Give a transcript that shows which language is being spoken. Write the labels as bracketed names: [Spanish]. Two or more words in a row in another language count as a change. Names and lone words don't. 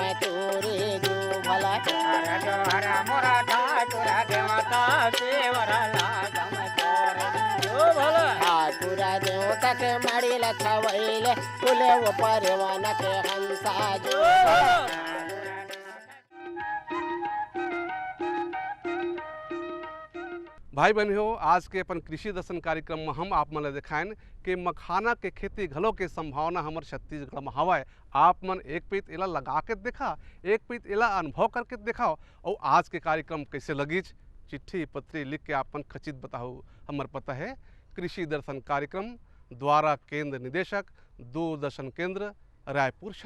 [Chhattisgarhi] तोरे जो भला जोहरा मोरा ठाकुर देवता सेवर लागम तोरे जो भला। ठाकुर देवता के मड़ी लछवैले फुले ऊपर वन के हंसा जो भला। भाई बहन हो, आज के अपन कृषि दर्शन कार्यक्रम में हम आप मन ला दिखाएन कि मखाना के खेती घलो के संभावना हमर छत्तीसगढ़ में हवा। आप मन एक पीत इला लगा के देखा, एक पीत इला अनुभव करके दिखाओ। और आज के कार्यक्रम कैसे लगिच, चिट्ठी पत्री लिख के आपन खचित बताओ। हमर पता है कृषि दर्शन कार्यक्रम, द्वारा केंद्र निदेशक, दूरदर्शन केंद्र, रायपुर, छत्तीसगढ़।